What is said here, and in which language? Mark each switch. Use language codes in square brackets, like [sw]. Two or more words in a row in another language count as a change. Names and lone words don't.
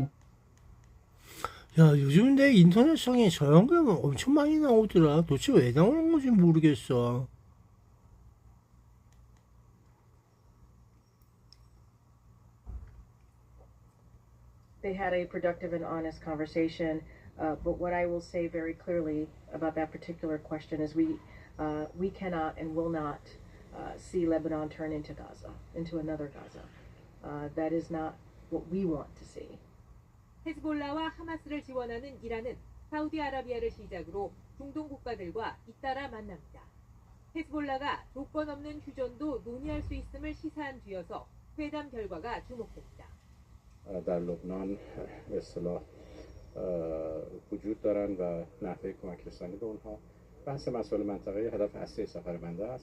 [ko] 야, 요즘 내 인터넷상에 저 영상은 엄청 많이 나오더라. 도대체 왜 나오는 건지 모르겠어. [en] They had a productive and honest conversation, but what I will say very clearly about that particular question is we cannot and will not see Lebanon turn into Gaza, into another Gaza. That is not what we want to see. [ko] 헤즈볼라와 하마스를 지원하는 이란은 사우디아라비아를 시작으로 중동 국가들과 잇따라 만납니다. 헤즈볼라가 조건 없는 휴전도 논의할 수 있음을 시사한 뒤여서 회담 결과가 주목됩니다. [fa] در لبنان به اصطلاح وجود دارن و نحوه کمک رسانی به اونها بحث مسائل منطقه‌ای هدف اصلی سفر بنده است.